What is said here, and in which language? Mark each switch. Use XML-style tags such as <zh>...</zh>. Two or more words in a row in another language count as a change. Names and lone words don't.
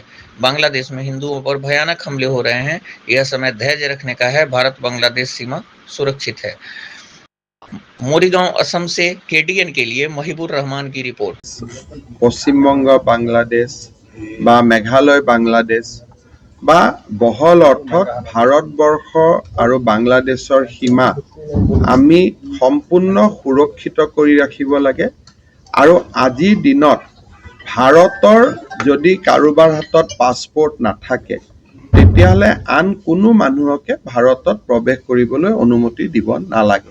<hi>बांग्लादेश में हिंदुओं पर भयानक हमले हो रहे हैं। यह समय धैर्य रखने का है। भारत बांग्लादेश सीमा सुरक्षित है। मोरीगांव असम से केटीएन के लिए महिबुर रहमान की रिपोर्ट।</hi> <as>पश्चिम बंग बांग्लादेश बा मेघालय बांग्लादेश বা বহল অৰ্থত ভাৰতবৰ্ষ আৰু বাংলাদেশৰ সীমা আমি সম্পূৰ্ণ সুৰক্ষিত কৰি ৰাখিব লাগে। আৰু আজিৰ দিনত ভাৰতৰ যদি কাৰোবাৰ হাতত পাছপোৰ্ট নাথাকে তেতিয়াহ'লে আন কোনো মানুহকে ভাৰতত প্ৰৱেশ কৰিবলৈ অনুমতি দিব নালাগে।</as>